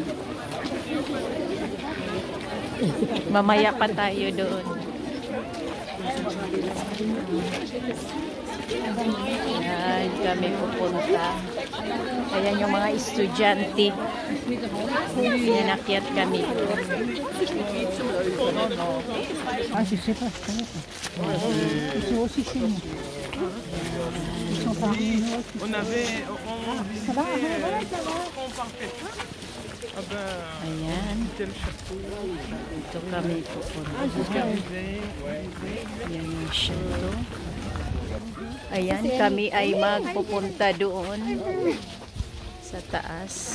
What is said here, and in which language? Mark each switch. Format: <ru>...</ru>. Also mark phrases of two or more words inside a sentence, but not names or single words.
<tl>Mamaya pa tayo doon. Ayan, kami pupunta. Ayan yung mga estudyante. Ayan, akyat kami doon.</tl> <fr>Ah, je sais pas, je connais pas. Ils sont aussi chez nous. Ils sont parmi nous.</fr> <tl>Ayan. Ito kami pupunta. Ayan yung chateau. Ayan, kami ay magpupunta doon sa taas.</tl>